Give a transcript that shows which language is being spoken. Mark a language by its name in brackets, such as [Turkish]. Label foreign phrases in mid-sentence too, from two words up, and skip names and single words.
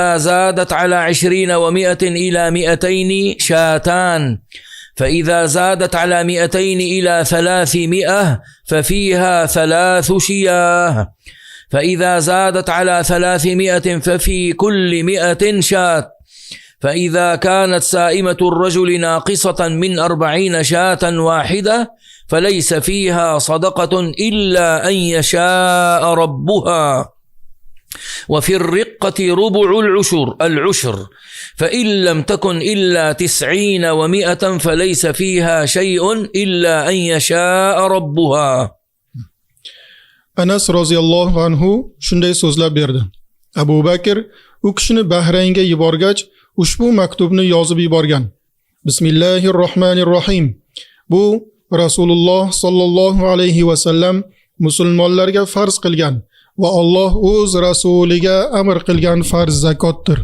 [Arabic] زادت على 20 و100 إلى 200 شاتان، فإذا زادت على 200 إلى 300 ففيها 3 شياه، فإذا زادت على 300 ففي كل 100 شاة، فإذا كانت سائمة الرجل ناقصة من 40 شاة واحدة فليس فيها صدقة إلا أن يشاء ربها. وفي الرقة ربع العشر فإن لم تكن إلا 90 و100 فليس فيها شيء إلا أن يشاء ربها. [Uzbek] Anas [Arabic] رضي الله عنه [Uzbek] shunday so'zlab berdi. Abu Bakr u kishini Bahraynga yuborgach, ushbu maktubni yozib yuborgan. Bismillahirrohmanirrohim. Bu Rasululloh [Arabic] صلى الله عليه وسلم [Uzbek] musulmonlarga farz qilgan va Alloh o'z rasuliga amr qilgan farz zakotdir.